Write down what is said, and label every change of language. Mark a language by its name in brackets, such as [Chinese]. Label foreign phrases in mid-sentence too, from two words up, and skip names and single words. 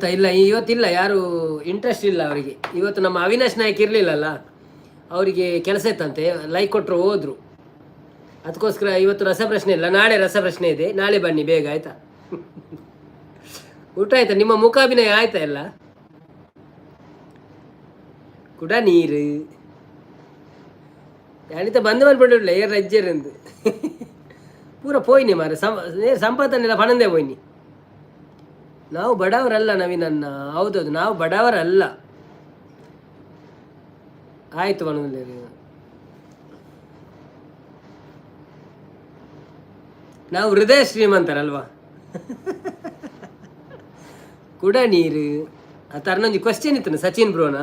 [Kannada] ಇಲ್ಲ, ಇವತ್ತಿಲ್ಲ, ಯಾರು ಇಂಟ್ರೆಸ್ಟ್ ಇಲ್ಲ ಅವರಿಗೆ. ಇವತ್ತು ನಮ್ಮ ಅವಿನಾಶ್ ನಾಯಕ್ ಇರಲಿಲ್ಲಲ್ಲ, ಅವರಿಗೆ ಕೆಲಸ ಇತ್ತಂತೆ, ಲೈಕ್ ಕೊಟ್ಟರು ಹೋದರು. ಅದಕ್ಕೋಸ್ಕರ ಇವತ್ತು ರಸಪ್ರಶ್ನೆ ಇಲ್ಲ. ನಾಳೆ ರಸಪ್ರಶ್ನೆ ಇದೆ, ನಾಳೆ ಬನ್ನಿ ಬೇಗ, ಆಯಿತಾ? ಊಟ ಆಯ್ತಾ? ನಿಮ್ಮ ಮುಖಾಭಿನಯ ಆಯ್ತಾ? [Tulu] ಎಲ್ಲ ಕುಡ ನೀರು ಯಾನಿತ ಬಂದು ಮಾಡಿಬಿಡಲ್ಲ ಏರ್ ರಜ್ಜೆರಂದು ಪೂರ ಪೋಯ್ನಿ ಮಾರ. ಸಂಪಾದನೆಲ್ಲ ಪಣಂದೇ ಪೋಯ್ನಿ. [Kannada] ನಾವು ಬಡವರಲ್ಲ ನವೀನನ್ನ. ಹೌದೌದು, ನಾವು ಬಡವರಲ್ಲ. ಆಯ್ತು ಮನದಲ್ಲಿ. ನಾವು ಹೃದಯ ಶ್ರೀಮಂತರಲ್ವಾ? ಕುಡ ನೀರು ಆ ಥರನೊಂದು ಕ್ವಶನ್ ಇತ್ತು ಸಚಿನ್ ಬ್ರೋನ.